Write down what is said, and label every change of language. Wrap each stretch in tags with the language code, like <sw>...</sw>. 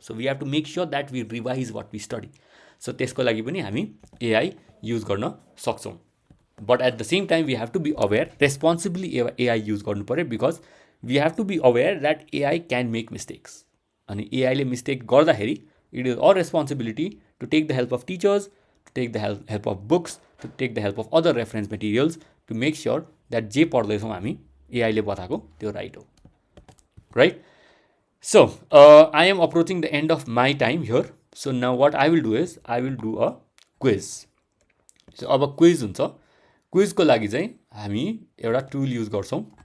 <en>So we have to make sure that we revise what we study. So</en> <ne>त्यसको लागि पनि हामी AI use गर्न सक्छौँ.</ne> <en>but at the same time we have to be aware, responsibly AI</en> <ne>use गर्नु पऱ्यो.</ne> <en>Because we have to be aware that AI can make mistakes.</en> <ne>अनि एआईले mistake गर्दाखेरि</ne> <en>it is our responsibility to take the help of teachers, to take the help of books, to take the help of other reference materials to make sure that</en> <ne>जे पढ्दैछौँ हामी एआईले बताएको त्यो right हो.</ne> <en>Right? So, I am approaching the end of my time here. So, now what I will do is, I will do a quiz.</en> <ne>So, अब quiz हुन्छ. क्विजको लागि चाहिँ हामी एउटा टुल युज गर्छौँ.</ne>